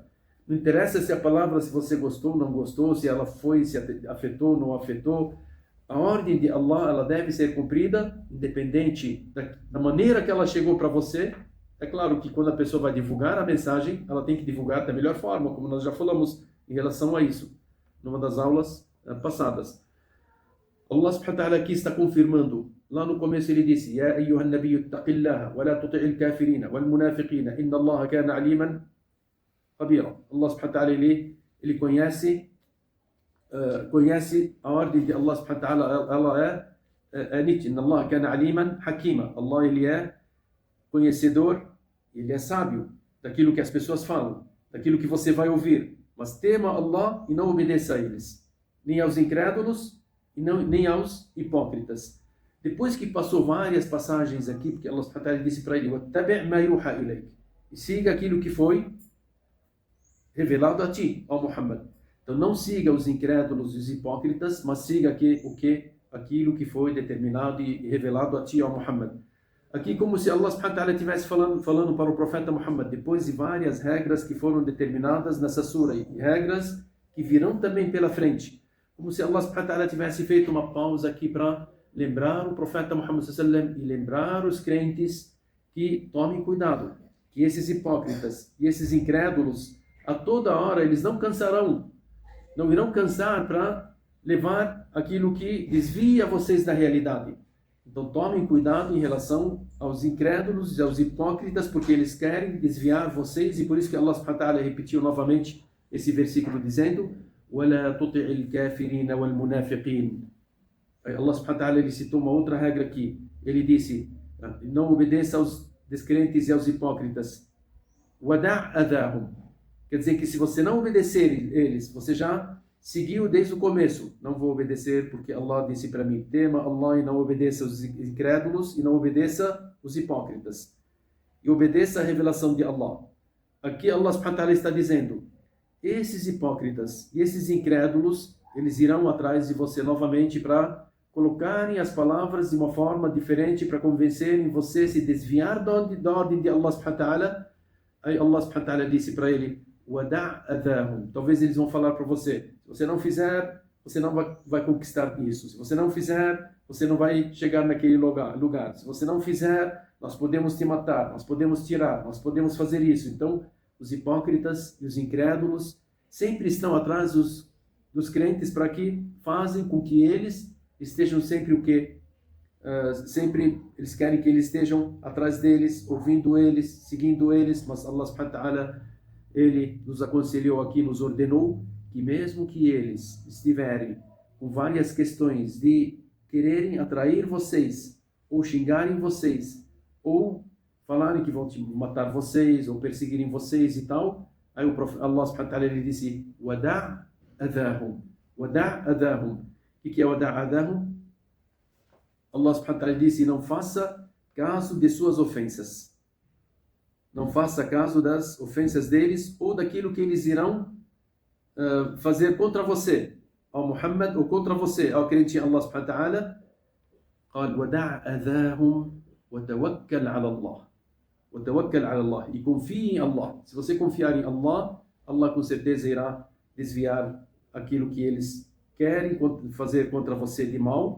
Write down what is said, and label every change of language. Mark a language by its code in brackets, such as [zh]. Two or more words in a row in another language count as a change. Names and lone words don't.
[pt] Não interessa se a palavra, se você gostou ou não gostou, se ela foi, se afetou ou não afetou. A ordem de Allah, ela deve ser cumprida, independente da maneira que ela chegou para você. É claro que quando a pessoa vai divulgar a mensagem, ela tem que divulgar da melhor forma, como nós já falamos em relação a isso, numa das aulas passadas. [ar] الله سبحانه وتعالى [pt] aqui está confirmando. Lá no começo ele disse: [ar] يا أيها النبي اتق الله ولا تطع الكافرين والمنافقين إن الله كان عليما كبيرا. الله سبحانه وتعالى [pt] ele conhece a ordem de [ar] الله سبحانه وتعالى, [pt] ela é nítida. [ar] إن الله كان عليما حكيما. [pt] Allah ele é conhecedor, ele é sábio daquilo que as pessoas falam, daquilo que você vai ouvir. Mas tema Allah e não obedeça a eles, nem aos incrédulos e nem aos hipócritas. Depois que passou várias passagens aqui, porque [ar] الله سبحانه وتعالى [pt] disse para ele: [ar] وَاتَّبِعْ مَا يُوحَى إِلَيْكَ. [pt] E siga aquilo que foi revelado a ti, ó Muhammad. Então não siga os incrédulos e os hipócritas, mas siga aquilo que foi determinado e revelado a ti, ó Muhammad. Aqui como se [ar] الله سبحانه وتعالى [pt] estivesse falando para o profeta Muhammad, depois de várias regras que foram determinadas nessa sura, e regras que virão também pela frente. Como se [ar] الله سبحانه وتعالى [pt] tivesse feito uma pausa aqui para lembrar o profeta Muhammad [ar] صلى الله عليه وسلم [pt] e lembrar os crentes que tomem cuidado, que esses hipócritas e esses incrédulos, a toda hora, eles não cansarão, não irão cansar para levar aquilo que desvia vocês da realidade. Então tomem cuidado em relação aos incrédulos e aos hipócritas, porque eles querem desviar vocês, e por isso que [ar] الله سبحانه وتعالى [pt] repetiu novamente esse versículo dizendo: [ar] وَلَا تُطِعِ الْكَافِرِينَ وَالْمُنَافِقِينَ. الله سبحانه وتعالى [pt] ele citou uma outra regra aqui. Ele disse: não obedeça aos descrentes e aos hipócritas. [ar] وَدَعْ أَذَاهُمْ. [pt] Quer dizer que se você não obedecer eles, você já seguiu desde o começo. Não vou obedecer porque Allah disse para mim, tema Allah e não obedeça os incrédulos e não obedeça os hipócritas. E obedeça a revelação de Allah. Aqui [ar] الله سبحانه وتعالى [pt] está dizendo, esses hipócritas e esses incrédulos, eles irão atrás de você novamente para colocarem as palavras de uma forma diferente, para convencerem você a se desviar da ordem de [ar] الله سبحانه وتعالى. [pt] Aí [ar] الله سبحانه وتعالى [pt] disse para ele, [ar] وَدَعْ أَذَاهُمْ. [pt] Talvez eles vão falar para você, se você não fizer, você não vai conquistar isso. Se você não fizer, você não vai chegar naquele lugar. Se você não fizer, nós podemos te matar, nós podemos tirar, nós podemos fazer isso. Então, os hipócritas e os incrédulos sempre estão atrás dos crentes para que fazem com que eles estejam sempre o quê? Sempre eles querem que eles estejam atrás deles, ouvindo eles, seguindo eles, mas [ar] الله سبحانه وتعالى, [pt] ele nos aconselhou aqui, nos ordenou que mesmo que eles estiverem com várias questões de quererem atrair vocês, ou xingarem vocês, ou falarem que vão matar vocês, ou perseguirem vocês e tal, aí o [ar] الله سبحانه وتعالى [pt] ele disse, [ar] وَدَعْ أَذَاهُمْ. وَدَعْ أَذَاهُمْ. [pt] O que é [ar] وَدَعْ أَذَاهُمْ? الله سبحانه وتعالى [pt] disse, não faça caso de suas ofensas. Não faça caso das ofensas deles ou daquilo que eles irão fazer contra você, ao Muhammad, ou contra você, ao crente em [ar] الله سبحانه وتعالى. قال ودع أذاهم وتوكل على الله. وتوكل على الله. [pt] E confie em Allah. Se você confiar em Allah, Allah com certeza irá desviar aquilo que eles querem fazer contra você de mal.